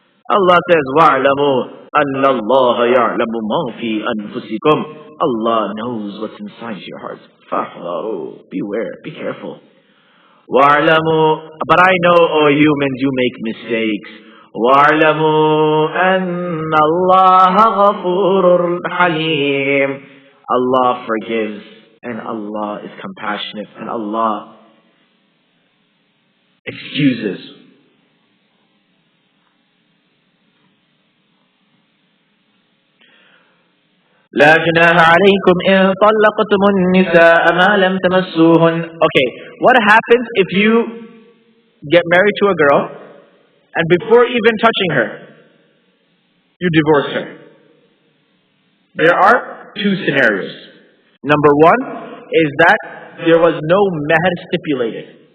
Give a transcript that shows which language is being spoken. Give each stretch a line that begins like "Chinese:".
English: Allah says,
Arabic: وَاعْلَمُوا أَنَّ اللَّهَ يَعْلَمُ مَا فِي أَنفُسِكُمْ.
English: Allah knows what's inside your heart.
Arabic: فَاحْذَرُوا.
English: Beware, be careful.
Arabic: وَاعْلَمُوا,
English: but I know, O humans, you make mistakes.
Arabic: وَاعْلَمُوا أَنَّ اللَّهَ غَفُورٌ حَلِيمٌ.
English: Allah forgives and Allah is compassionate and Allah excuses.
Arabic: لا جناح عليكم إن طلقتم النساء ما لم تمسوهن.
English: Okay, what happens if you get married to a girl and before even touching her, you divorce her? There are two scenarios. Number one is that there was no meher stipulated.